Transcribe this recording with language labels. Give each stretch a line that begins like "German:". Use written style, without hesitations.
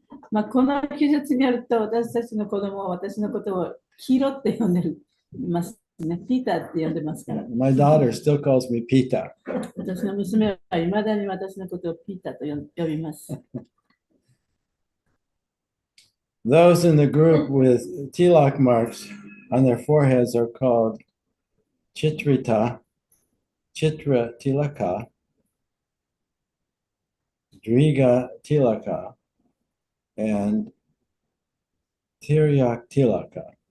Japanese: まあこの記述によると、私たちの子供は私のことを黄色って呼んでますね。ピーターって呼んでますから。
English: My daughter still calls me Pita.
Japanese: 私の娘はいまだに私のことをピーターと呼びます。
English: Those in the group with tilak marks on their foreheads are called Chitrita, Chitra Tilaka, Driga Tilaka, and Tiryak Tilaka.